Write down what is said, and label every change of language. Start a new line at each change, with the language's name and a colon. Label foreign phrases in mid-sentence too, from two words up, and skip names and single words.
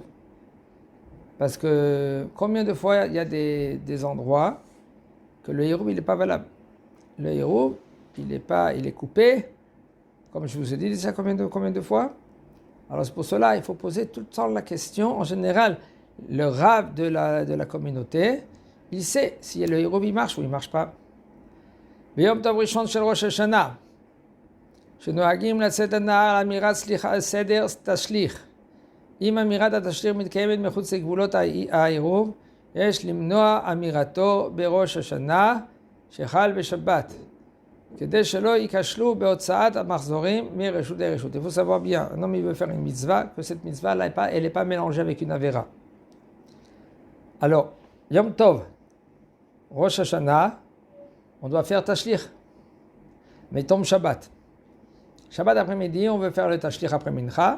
French: Parce que combien de fois il y a des endroits que le hirouv, il n'est pas valable. Le hirouv, il est coupé, comme je vous ai dit déjà combien de fois. Alors c'est pour cela, il faut poser tout le temps la question, en général, le rave de la communauté, il sait si le hirouv il marche ou il ne marche pas.
Hebrew: ביום טוב ראשון של ראש השנה, שנוהגים לצאת הנהר אמירת סדר תשליך. אם אמירת התשליך מתקיימת מחוץ לגבולות העירוב, יש למנוע אמירתו בראש השנה שחל בשבת, כדי שלא ייכשלו בהוצאת המחזורים מרשות לרשות.
French: Il faut savoir bien, un homme il veut faire une mitzvah, que cette mitzvah elle n'est pas mélangée avec une avéra. Alors, Yom Tov, Rosh Hashanah, on doit faire Tashlich, mais tombe Shabbat. Shabbat après-midi, on veut faire le Tashlich après Mincha.